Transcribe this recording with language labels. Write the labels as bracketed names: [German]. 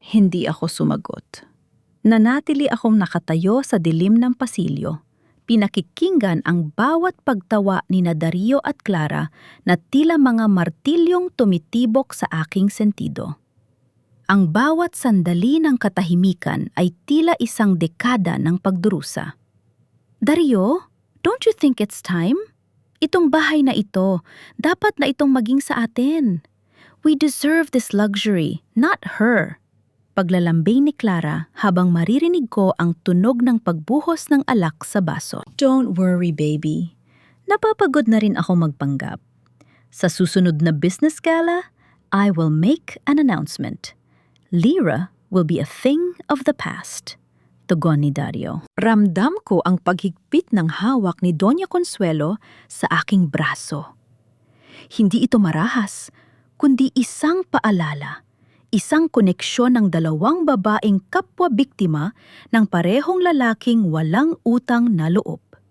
[Filipino] Hindi ako sumagot. Nanatili akong nakatayo sa dilim ng pasilyo. Pinakikinggan ang bawat pagtawa ni Dario at Clara na tila mga martilyong tumitibok sa aking sentido. Ang bawat sandali ng katahimikan ay tila isang dekada ng pagdurusa. Dario, [English] don't you think it's time? [Filipino] Itong bahay na ito, dapat na itong maging sa atin. [English] We deserve this luxury, not her. [Filipino] Paglalambing ni Clara habang maririnig ko ang tunog ng pagbuhos ng alak sa baso. [English] Don't worry, baby. [Filipino] Napapagod na rin ako magpanggap. Sa susunod na [English] business gala, I will make an announcement. Lira will be a thing of the past. [Filipino] Tugon ni Dario. Ramdam ko ang paghigpit ng hawak ni Doña Consuelo sa aking braso. Hindi ito marahas, kundi isang paalala. Isang koneksyon ng dalawang babaeng kapwa-biktima ng parehong lalaking walang utang na loob.